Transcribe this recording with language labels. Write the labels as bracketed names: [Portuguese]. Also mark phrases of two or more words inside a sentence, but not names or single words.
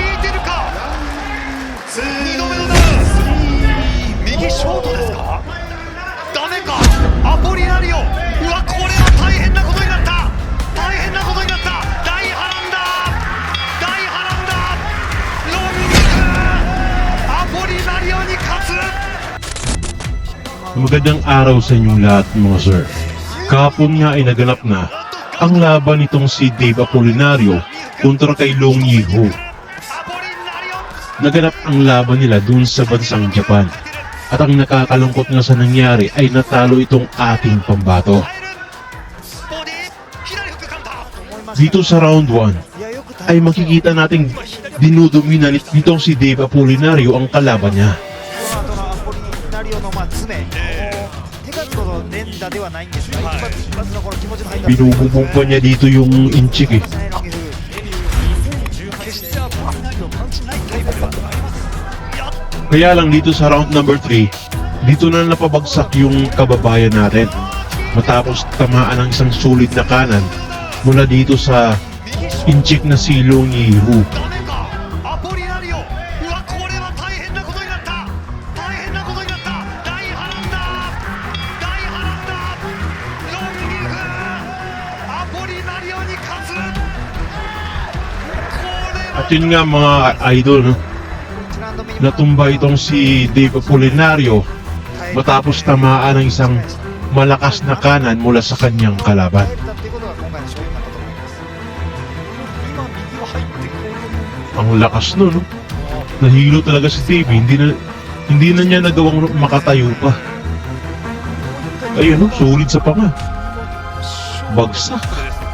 [Japanese] 効いてるか。2度目のダウン。右ショートですか。ダメか。アポリナリオ。うわ、これは大変なことになった。大変なことになった。大波乱だ。大波乱だ。ロングアポリナリオに勝つ。 [Filipino] Magandang araw sa inyong lahat mga sir. Kahapon nga ay naganap na ang laban nitong si Dave Apolinario kontra kay Long Yiho. Naganap ang laban nila dun sa bansang Japan. At ang nakakalungkot nga sa nangyari ay natalo itong ating pambato. Dito sa round 1 ay makikita nating dinudomina nitong si Dave Apolinario ang kalaban niya. [Japanese] アポリナリオの爪、手数の連打ではないんですが、一発のこの気持ちの入った [Filipino] Binububog pa niya dito yung inchik eh. [Japanese] 決してアポリナリオパンチないタイプではあります。 [Filipino] Kaya lang dito sa round number 3, dito na napabagsak yung kababayan natin. Matapos tamaan ng isang sulit na kanan mula dito sa inchik na si Long Yiho. [Japanese] ダメか。アポリナリオ。うわ、これは大変なことになった。大変なことになった。大波乱だ。大波乱だ。ロンギフ。アポリナリオに勝つ。これは [Filipino] At yun nga mga idol, no? Natumba itong si Dave Apolinario matapos tamaan ng isang malakas na kanan mula sa kanyang kalaban. [Japanese] 今右は入ってこう [Filipino] Ang lakas no? Nahilo talaga si Dave, hindi na niya nagawang makatayo pa. Ayun no, sulit sa panga. Bagsak.